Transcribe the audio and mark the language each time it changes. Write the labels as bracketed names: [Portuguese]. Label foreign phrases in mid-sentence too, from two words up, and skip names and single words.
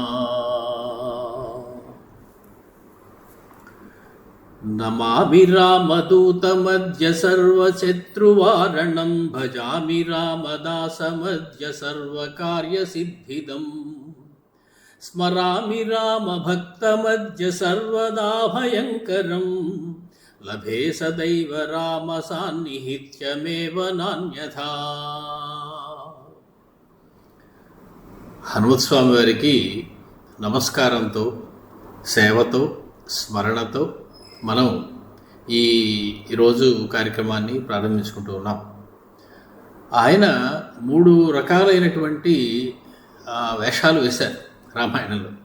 [Sanskrit] नमामि रामदूतमद्य सर्वशत्रुवारणं भजामि रामदासमद्य सर्वकार्यसिद्धिदम् स्मरामि रामभक्तमद्य सर्वदा भयङ्करं लभे सदैव रामसान्निहित्यमेव नान्यथा। [Telugu] హనుమత్స్వామి వారికి నమస్కారంతో సేవతో స్మరణతో మనం ఈరోజు కార్యక్రమాన్ని ప్రారంభించుకుంటూ ఉన్నాం. ఆయన 3 రకాలైనటువంటి వేషాలు వేశారు రామాయణంలో.